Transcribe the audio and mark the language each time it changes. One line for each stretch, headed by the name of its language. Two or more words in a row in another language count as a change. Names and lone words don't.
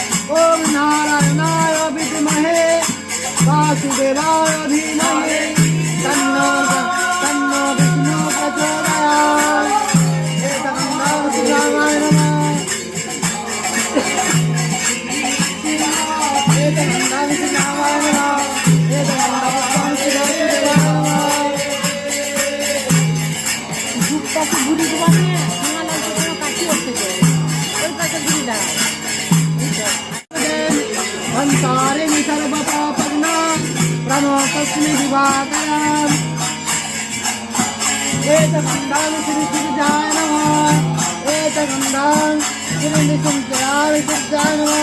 Sanskrit: ओम नारायणाय विद्महे वासुदेवाय धीमहि तन्नो तन्नो विष्णु प्रचोदयात्। एतगन्धं श्रीरामाय नमः। एतगन्धं श्रीरामाय नमः। एतगन्धं श्रीरामाय नमः।
Bangla: ধূপটাকে ঘুরি ঘুমানে ভাঙা লাগছে কোনো কাঠি উঠতে যায় ওই পাশে ঘুরি দাঁড়ায়
Sanskrit: हंसारिणि सर्वपापग्ना प्रणतस्मि दिवाकरम्। एतगन्धं श्रीसुरजाय नमः। एतगन्धं श्रीनिसञ्चराय सुरजाय नमः।